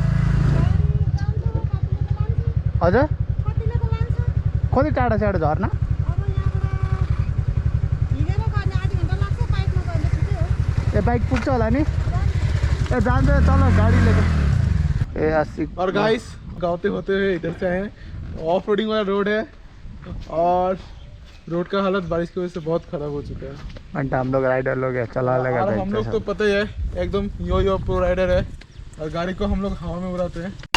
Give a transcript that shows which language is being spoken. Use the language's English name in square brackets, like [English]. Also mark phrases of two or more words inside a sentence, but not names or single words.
[Nepali] हजुर कति टाढा छ झर्ना? ए बाइक पुग्छ होला नि? ए जान्छ चल गाडी लिएर। ए आशिक। [Hindi] और गाइस गाते होते हुए इधर से आए, [English] off roading [Hindi] वाला रोड है और रोड का हालत बारिश की वजह से बहुत खराब हो चुका है। घंटा हम लोग राइडर लोग है चला लेगा। और हम लोग तो पता ही है एकदम यो [English] pro rider [Hindi] है, और गाड़ी को हम लोग हवा में उड़ाते हैं।